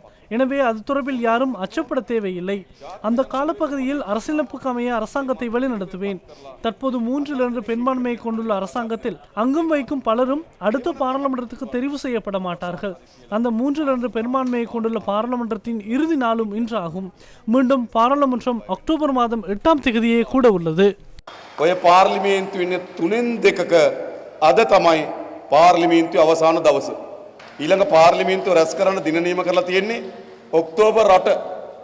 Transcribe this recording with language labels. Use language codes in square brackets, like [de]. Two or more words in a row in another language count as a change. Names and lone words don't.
[ta] எனவே அது தொடர்பில் யாரும் அச்சப்பட தேவையில்லை. அந்த காலப்பகுதியில் அரசியலமைப்புக்கு அமைய அரசாங்கத்தை வழிநடத்துவேன். தற்போது 3 பெரும்பான்மையை கொண்டுள்ள அரசாங்கத்தில் அங்கும் வைக்கும் பலரும் அடுத்த பாராளுமன்றத்துக்கு தெரிவு செய்யப்பட மாட்டார்கள். அந்த 3 பெரும்பான்மையை கொண்டுள்ள பாராளுமன்றத்தின் இறுதி நாளும் இன்று ஆகும். மீண்டும் பாராளுமன்றம் அக்டோபர் மாதம் 8ஆம் தேதியே கூட உள்ளது. [si] ඔය පාර්ලිමේන්තු ඉන්නේ 3න් 2ක අද තමයි පාර්ලිමේන්තු අවසාන දවස. ඊළඟ පාර්ලිමේන්තුව රැස් කරන්න දින නියම කරලා තියෙන්නේ ඔක්තෝබර් 8.